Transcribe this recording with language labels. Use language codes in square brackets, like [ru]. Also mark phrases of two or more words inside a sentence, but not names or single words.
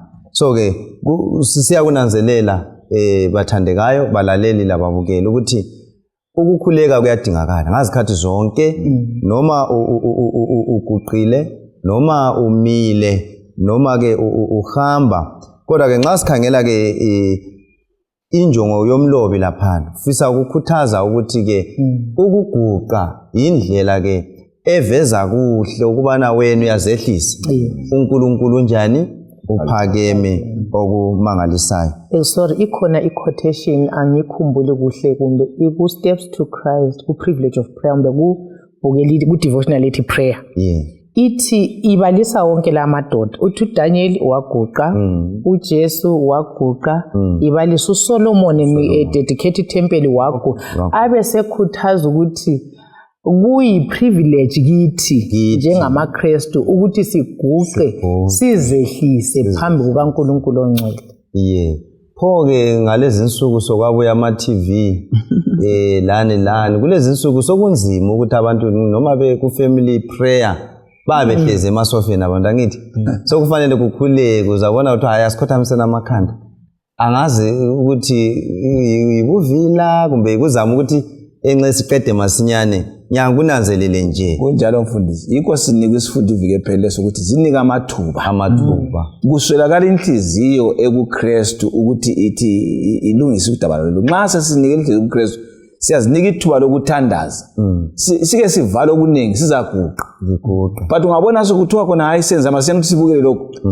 [nd] So ke siyakunanzelela bathandekayo balaleli lababukeli ukuthi ukukhuleka kuyadingakala ngazikhathi zonke noma uguqile noma umile noma ke uhamba. Kodwa ke nxa sikhangela ke injongo yomlobi lapha ufisa ukukhuthaza ukuthi ke ukuguqa indlela ke eveza kuhle ukubana wena uyazehlisa uNkulunkulu njani uphakeme okumangalisayo. Sorry, ikhona i-quotation angikhumbule kuhle kumbe iku Steps to Christ, ku Privilege of Prayer kumbe kubukeli ku devotional ethi prayer. Ithi ibalisa wonke la madoda. uthi uDaniel waguqa, uJesu waguqa, ibalisa uSolomon [en] dedicated temple [nd] waguqa. Abe sekhuthaza ukuthi kuyi-privilege kithi njengamaKristu ukuthi siguqe sizehlise phambi kukaNkulunkulu ongcwele. Pho-ke ngalezi nsuku sokwabuya ama-TV lani kulezi nsuku sokunzima ukuthi abantu noma beku- [en] family prayer [nd] babehlezi emasofeni abantu angithi sokufanele kukhuleke uzabona ukuthi hayi asikhothamiseni amakhanda angazi ukuthi ikuvila kumbe kuzama ukuthi enxe siqede masinyane nyangunanzelele nje kunjalo mfundisi yikho sinika isifundo ivike ephele sokuthi zinika amathuba kuswelakala inhliziyo ekuKristu ukuthi ithi ilungise udaba lo nxa sesinika inhliziyo kuKristu siyazinika ithuba lokuthandaza sike sivala okuningi sizaguqa but ungabona sokuthiwa khona hayi senza masiyana sibukele lokho